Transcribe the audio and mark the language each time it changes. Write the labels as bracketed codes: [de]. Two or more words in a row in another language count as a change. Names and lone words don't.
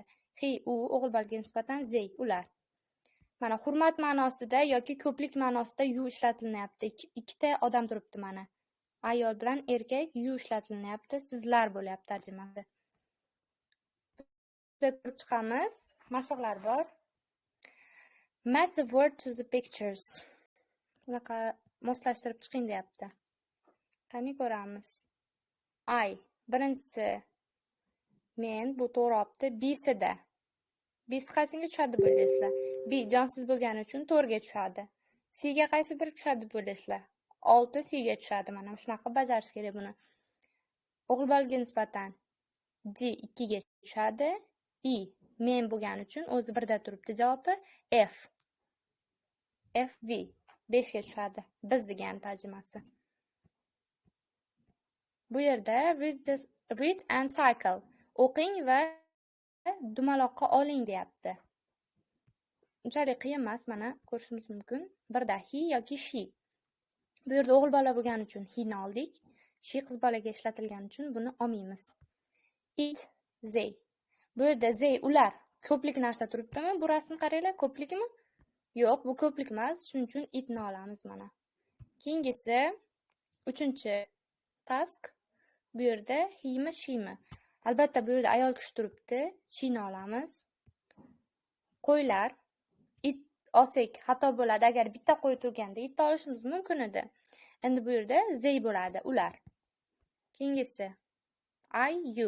[uz] He, u, o'g'il bolaga nisbatan they, ular. Mana hurmat ma'nosida yoki ko'plik ma'nosida you ishlatilyapti. Ikkita odam turibdi mana. Ayol bilan erkak you ishlatilyapti. Sizlar bo'lyapti tarjimasi. Ko'rib chiqamiz. Mashqlar bor. [en] Match the word to the pictures. [uz] Bunaqa moslashtirib chiqing deyapti. Qani ko'ramiz. I, birinchisi men, bu to'g'ri olibdi. B'sida. B'si qaysiga tushadi bo'lasizlar? B jonsiz bo'lgani uchun 4 ga tushadi. C ga qaysi biri tushadi bo'lasizlar? 6 C ga tushadi. Mana shunaqa bajarish kerak buni. O'g'il bolaga nisbatan D 2 ga tushadi. E men bo'lgani uchun o'zi birda turibdi javobi. F V 5 ga tushadi. Biz degan tarjimasi. Bu yerda [en] read and cycle. [uz] O'qing va dumaloqqa oling deyapti. Unchalik qiyin emas, mana ko'rishimiz mumkin. Birda he yoki she. Bu yerda o'g'il bola bo'lgani uchun he ni oldik. She qiz bolaga ishlatilgani uchun buni olmaymiz. [en] It, they. [uz] Bu yerda they ular ko'plik narsa turibdimi? Bu rasmni qaranglar, ko'plikmi? Yo'q, bu ko'plik emas, shuning uchun it ni olamiz mana. Keyingisi 3-task. Bu yerda he mi, she mi? Albatta bu yerda ayol kishi turibdi. She ni olamiz. Qo'ylar, it olsak xato bo'ladi. Agar bitta qo'y turganda bitta olishimiz mumkin edi. Endi bu yerda they bo'ladi, ular. Keyingisi I, you.